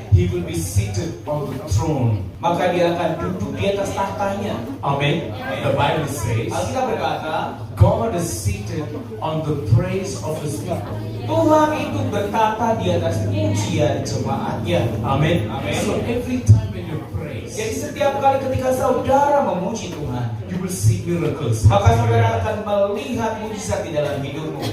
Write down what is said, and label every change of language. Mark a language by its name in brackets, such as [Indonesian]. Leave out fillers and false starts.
[English] He will be seated on the throne. [Indonesian] maka dia akan duduk di atas tahtanya. [English] Amen. The Bible says, [Indonesian] Alkitab berkata, [English] God is seated on the praise of His people. [Indonesian] Tuhan itu bertata di atas pujian jemaatnya. [English] Amen. [Indonesian] Amen. [English] So every time when you praise, [Indonesian] Jadi setiap kali ketika saudara memuji Tuhan, [English] you will see miracles. [Indonesian] maka saudara akan melihat mujizat di dalam hidupmu.